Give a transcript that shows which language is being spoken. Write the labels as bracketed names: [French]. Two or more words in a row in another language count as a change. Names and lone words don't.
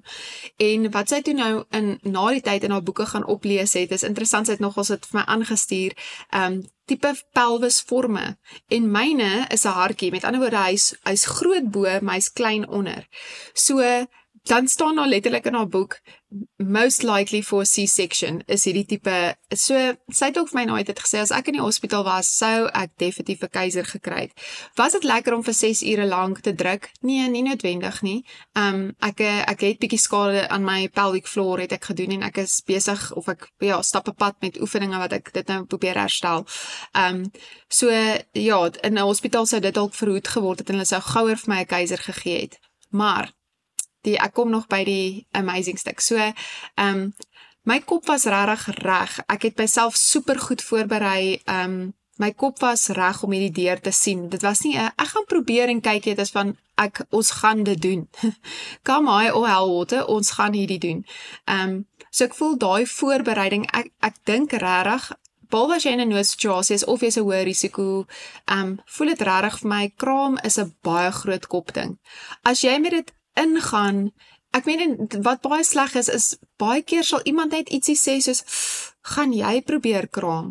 [Afrikaans] En wat sy toe nou na die tyd in haar boeke gaan oplees het, is interessant, sy het nogals dit vir my aangestuur, tipe pelvisvorme. En myne is 'n hartjie, met ander woorde, hy's groot bo, maar hy's klein onder. So, dan staan daar letterlik in haar boek, [English] most likely for C-section, [Afrikaans] is hierdie tipe, so, sy het ook vir my nooit het gesê, as ek in die hospitaal was, sou ek definitief 'n keiser gekry het. Was dit lekker om vir 6 ure lank te druk? Nee, nie noodwendig nie. Ek het bietjie skade aan my [English] pelvic floor [Afrikaans] het ek gedoen, en ek is besig, of ek, stap 'n pad met oefeninge wat ek dit nou probeer herstel. So, ja, in 'n hospitaal sou dit dalk verhoed geword het, en hulle sou gouer vir my 'n keiser gegee het. Maar, ek kom nog by die amazing stuk. So, my kop was regtig reg. Ek het myself super goed voorberei. My kop was reg om hierdie deur te sien. Dit was nie ek gaan probeer en kyk, dit is van ons gaan dit doen. [English] Come high or hell water, [Afrikaans] ons gaan hierdie doen. So ek voel daai voorbereiding, ek dink regtig, behalwe as jy in 'n noodsituasie is of jy's 'n hoë risiko, voel dit regtig vir my, kraam is 'n baie groot kopding. As jy met dit ingaan, ek meen, wat baie sleg is baie keer sal iemand net ietsie sê soos, gaan jy probeer kraam?